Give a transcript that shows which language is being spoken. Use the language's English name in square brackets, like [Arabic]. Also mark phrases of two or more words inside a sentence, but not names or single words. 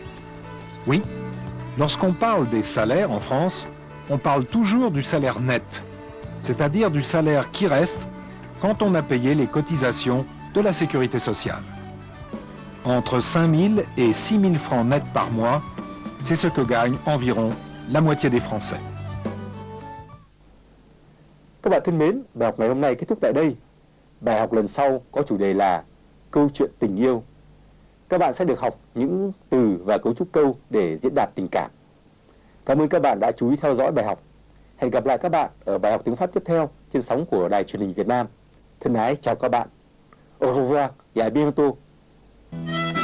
[French] Oui, lorsqu'on parle des salaires en France, on parle toujours du salaire net, c'est-à-dire du salaire qui reste quand on a payé les cotisations de la sécurité sociale. Entre 5 000 et 6 000 francs nets par mois, c'est ce que gagne environ la moitié des Français. [Vietnamese] Các bạn thân mến, bài học ngày hôm nay kết thúc tại đây. Bài học lần sau có chủ đề là câu chuyện tình yêu. Các bạn sẽ được học những từ và cấu trúc câu để diễn đạt tình cảm. Cảm ơn các bạn đã chú ý theo dõi bài học. Hẹn gặp lại các bạn ở bài học tiếng Pháp tiếp theo trên sóng của Đài Truyền hình Việt Nam. Thân ái chào các bạn. [French] Au revoir et à bientôt.